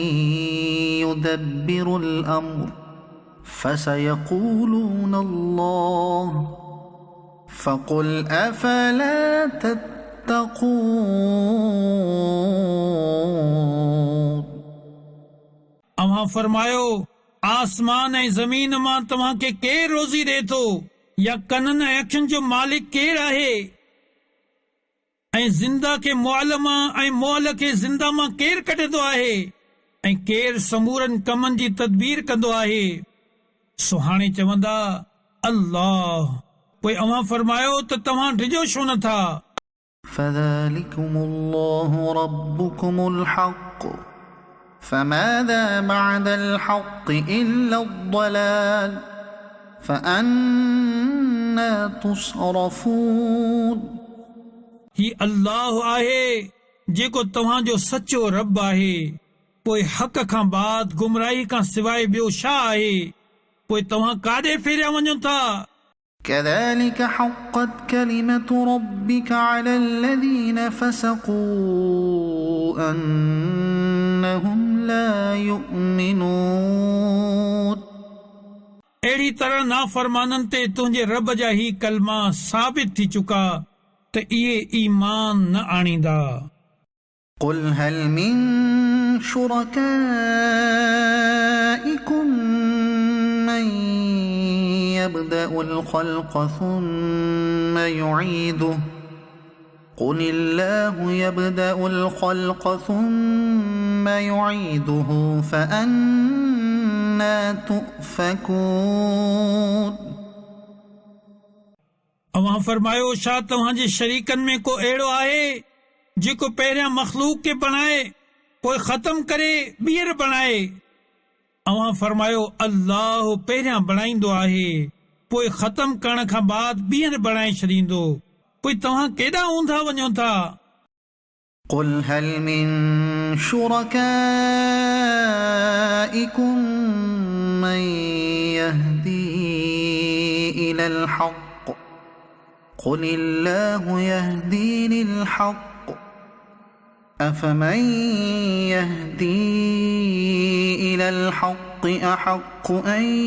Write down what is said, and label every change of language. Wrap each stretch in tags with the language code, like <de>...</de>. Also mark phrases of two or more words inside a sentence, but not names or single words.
<ar>يدبر الأمر فسيقولون الله فقل أفلا تتقون</ar> <sd>अव्हां फरमायो आसमान ऐं ज़मीन मां तव्हां खे केरु रोज़ी ॾे थो या कननि ऐं अखियुनि जो मालिक केरु आहे ऐं ज़िंदा खे मुअल मां ऐं मुअल खे ज़िंदा मां केरु कढंदो आहे ऐं केरु समूरनि कमनि जी तदबीर कंदो आहे सो हाणे चवंदा अल्लाह पोइ अव्हां फरमायो त तव्हां डिॼो छो नथा</sd> <ar>فذلكم الله ربكم الحق فماذا بعد الحق إلا الضلال فأنا تصرفون</ar> <sd>ही अल्लाह आहे जेको तव्हांजो सचो रब आहे पोइ हक़ खां बाद गुमराही खां सवाइ ॿियो छा आहे पोइ तव्हां काॾे फेरिया वञो था</sd> <ar>كذلك حقت كلمة ربك على الذين فسقوا أنهم لا يؤمنون</ar> <sd>अहिड़ी तरह नाफ़रमाननि ते तुंहिंजे रब जा ही कलमा साबित थी चुका त इहे ईमान न आणींदा</sd> <ar>قل هل من شركائكم من يبدأ الخلق ثم يعيده قل الله يبدأ الخلق ثم يعيده فأنا تؤفكون</ar> <sd>अव्हां फरमायो छा तव्हांजे शरीकनि में को अहिड़ो आहे जेको पहिरियां मख़लूक खे बणाए पोइ ख़तम करे ॿीहर बणाए अव्हां फरमायो अल्लाह पहिरियां बणाईंदो आहे पोइ ख़तम करण खां बाद ॿीहर बणाए छॾींदो पोइ तव्हां केॾां ऊंधा वञो था</sd> <ar>قل هل من شركائكم من يهدي إلى الحق قل الله يهدي للحق أفمن يهدي إلى الحق أحق أن</ar>